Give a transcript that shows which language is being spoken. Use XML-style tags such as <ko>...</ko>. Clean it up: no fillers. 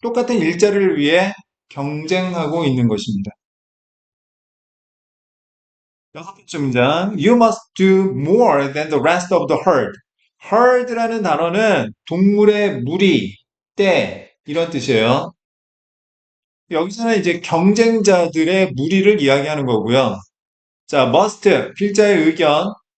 <ko>똑같은 일자리를 위해 경쟁하고 있는 것입니다. 여섯 번째 문장.</ko> <en>You must do more than the rest of the herd.</en> <ko>herd라는 단어는 동물의 무리, 떼 이런 뜻이에요. 여기서는 이제 경쟁자들의 무리를 이야기하는 거고요. 자, must, 필자의 의견.</ko>